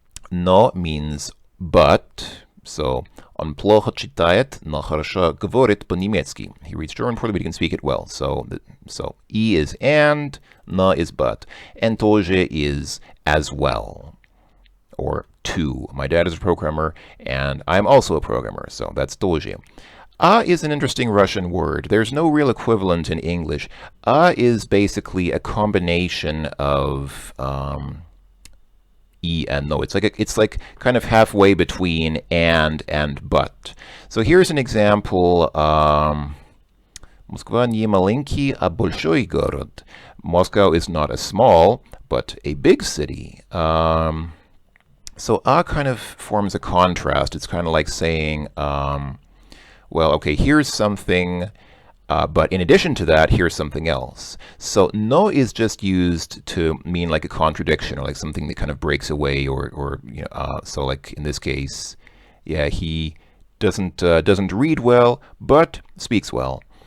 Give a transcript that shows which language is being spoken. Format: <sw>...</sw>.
<en>Но means but.</en> <ru>So, он плохо читает, но хорошо говорит по-немецки.</ru> <en>He reads German poorly, but he can speak it well. So и is and, но is but. And тоже is as well. Or to. My dad is a programmer, and I'm also a programmer. So that's тоже. A is an interesting Russian word. There's no real equivalent in English. A is basically a combination of E and no. It's like kind of halfway between and but. So here's an example.</en> <ru>Москва не маленький, а большой город.</ru> <en>Moscow is not a small, but a big city. So a kind of forms a contrast. It's kind of like saying, well, okay, here's something, but in addition to that, here's something else. So no is just used to mean like a contradiction or like something that kind of breaks away or you know, so like in this case, yeah, he doesn't read well, but speaks well.</en>